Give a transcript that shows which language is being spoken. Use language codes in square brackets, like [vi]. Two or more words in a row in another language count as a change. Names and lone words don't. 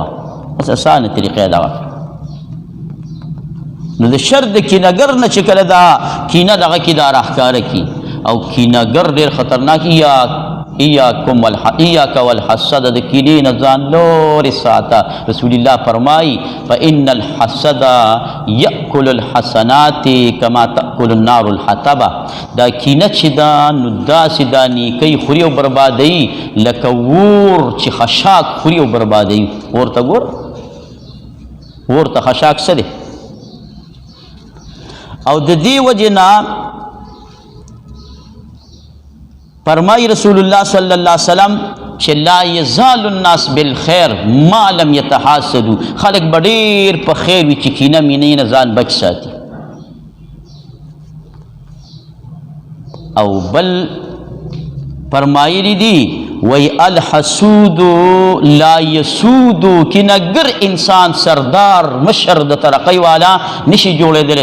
[ps] بس اسانه طریقه دا وه. نو د شر د کینهګر نه چې کله دا کینه دغه کې دا راښکاره کي، او کینهګر ډېر خطرناک. [ar] ایاک والحسد، [ps] د کینې نه ځان لورې ساته. [ar] رسول الله فرمایي فإن الحسد یأکل الحسنات کما تأکل النار الحطب. [ps] دا کینه چې دا نو داسې دا نیکۍ خوري او بربادوي لکه اور چې خشاک خوري او بربادوي. اور ته ګوره، اور ته خشاک څه دی؟ او د دې وجې نه فرمای رسول الله [ar] صلی الله علیه وسلم [ps] چې [ar] لا یزال الناس بالخیر ما لم یتحاسدوا. [ps] خلق به ډېر په خیر وي چې کینه مینې نه ځان بچ ساتي. او بل فرمایلی دي وی [ar] الحسود لا یسود، [ps] کینهګر انسان سردار مشر د ترقۍ والا نشي جوړېدلی.